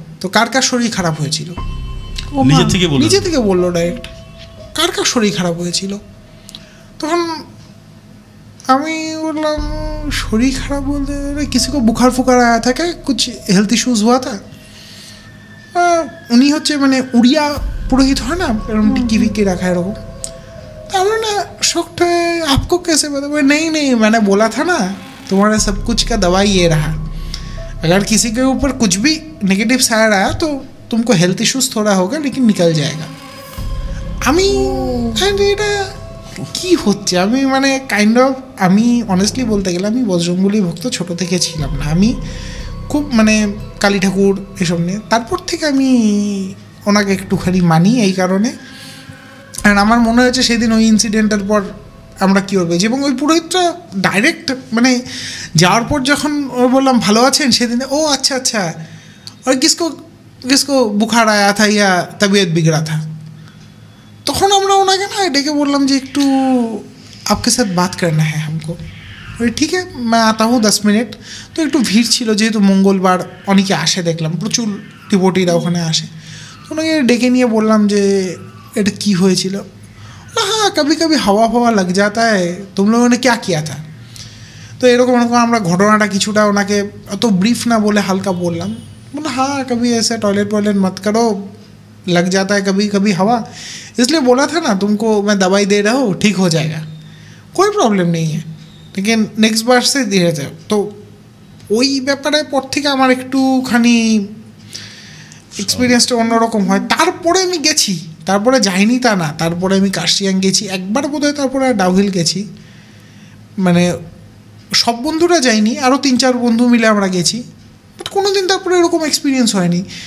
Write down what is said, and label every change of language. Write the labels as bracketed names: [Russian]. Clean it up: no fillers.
[Bangla] তো কার কার শরীর খারাপ হয়েছিল? নিজে থেকে বললো ডাইরেক্ট, কার কার শরীর খারাপ হয়েছিল? তখন আমি বললাম শরীর খারাপ বলতে [Hindi] কিসি কো বুখার ফুকার আয়া থাকে, কুছ হেলথ ইস্যুজ হুয়া থা। [Bangla] উনি হচ্ছে মানে উড়িয়া পুরোহিত হয় না, এরকম টিকি ফিকি রাখা এরকম। [Hindi] तो ना शॉक्ड है, आपको कैसे पता? नहीं नहीं मैंने बोला था ना तुम्हारे सब कुछ का दवाई ये रहा, अगर किसी के ऊपर कुछ भी नेगेटिव साइड आया तो तुमको हेल्थ इश्यूज थोड़ा होगा लेकिन निकल जाएगा। [Bangla] আমি এটা কী হচ্ছে, আমি মানে কাইন্ড অফ, আমি অনেস্টলি বলতে গেলে আমি বজরংবলী ভক্ত ছোটো থেকে ছিলাম না, আমি খুব মানে কালী ঠাকুর এসব নিয়ে, তারপর থেকে আমি ওনাকে একটুখানি মানি এই কারণে। আর আমার মনে হয়েছে সেদিন ওই ইনসিডেন্টের পর আমরা কী করবো, এবং ওই পুরোহিতটা ডাইরেক্ট মানে যাওয়ার পর যখন ও বললাম ভালো আছেন, সেদিন ও আচ্ছা আচ্ছা [Hindi] और किसको बुखार आया था या तबीयत बिगड़ा था, [Bangla] তখন আমরা ওনাকে না ডেকে বললাম যে একটু [Hindi] आपके साथ बात करना है हमको। [Bangla] ঠিক আছে [Hindi] मैं आता हूँ [Bangla] 10 মিনিট। তো একটু ভিড় ছিল যেহেতু মঙ্গলবার, অনেকে আসে দেখলাম, প্রচুর ডিভোটিরা ওখানে আসে। তো ওনাকে ডেকে নিয়ে বললাম যে এটা কী হয়েছিল? [Hindi] हाँ कभी कभी हवा फवा लग जाता है, तुम लोगों ने क्या किया था? [Bangla] তো এরকম আমরা ঘটনাটা কিছুটা ওনাকে অত ব্রিফ না বলে হালকা বললাম, [Hindi] बोला हाँ कभी ऐसे टॉयलेट वॉयलेट मत करो, लग जाता है कभी कभी हवा, इसलिए बोला था ना तुमको मैं दवाई दे रहा हूँ, ठीक हो जाएगा, कोई प्रॉब्लम नहीं है, लेकिन नेक्स्ट बार से धीरे जाओ। [Bangla] তো ওই ব্যাপারে পর থেকে আমার একটুখানি এক্সপিরিয়েন্সটা অন্যরকম হয়। তারপরে আমি গেছি, তারপরে যাইনি তা না, তারপরে আমি কার্শিয়াং গেছি একবার বোধহয়, তারপরে ডাউহিল গেছি, মানে সব বন্ধুরা যাইনি, আরও 3-4 বন্ধু মিলে আমরা গেছি, বাট কোনো দিন তারপরে এরকম এক্সপিরিয়েন্স হয়নি।